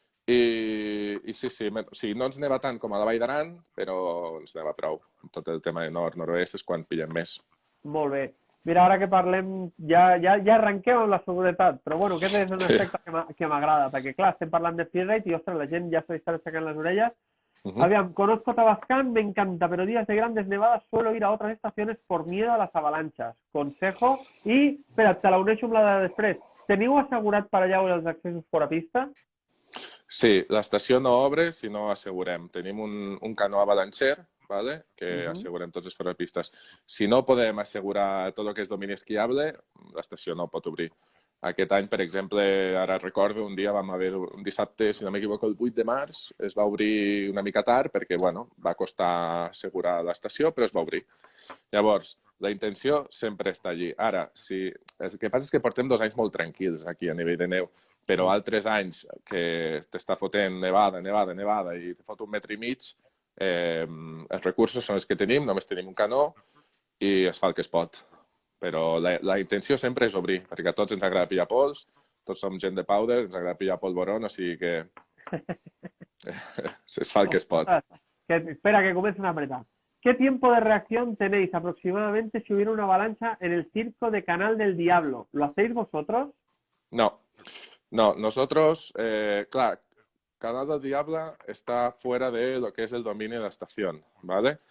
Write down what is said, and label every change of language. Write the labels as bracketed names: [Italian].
[Catalan] I sí, no ens neva tant com a la Vall d'Aran, però ens neva prou. Tot el tema de nord-nord-oest és quan pillem més. Molt bé. Mira, ara que parlem, ja arrenquem amb la seguretat, però bueno, aquest és un aspecte que m'agrada, perquè clar, estem parlant de freeride i, ostres, la gent ja s'està aixecant les orelles. [Spanish] Aviam, conozco Tabascan, me encanta, pero días de grandes nevadas suelo ir a otras estaciones por miedo a las avalanchas. Consejo. [Catalan] I, espera, te la uneixo amb la de després. Teniu assegurat per allà els accessos fora pista? Sí, l'estació no obre si no assegurem. Tenim un canó avalancher, ¿vale? Que assegurem tots els forapistes. Si no podem assegurar tot el que és domini esquiable, l'estació no pot obrir. Aquest any, per exemple, ara recordo, un dia vam haver un dissabte, si no m'equivoco, el 8 de març, es va obrir una mica tard perquè, bueno, va costar assegurar l'estació, però es va obrir. Llavors, la intenció sempre està allí. Ara, el que passa és que portem 2 anys molt tranquils aquí a nivell de neu, però altres anys que t'està fotent nevada i te fot 1,5 metres, els recursos són els que tenim, només tenim un canó i es fa el que es pot. Però la intenció sempre és obrir, perquè a tots ens agrada pillar pols, tots som gent de powder, ens agrada pillar polvorón, o sigui que es fa el que es pot. [Spanish] Espera, que comiencen a apretar. ¿Qué tiempo de reacción tenéis aproximadamente si hubiera una avalancha en el circo de Canal del Diablo? ¿Lo hacéis vosotros? No. No, nosotros, claro, Canal del Diablo está fuera de lo que es el dominio de la estación, ¿vale?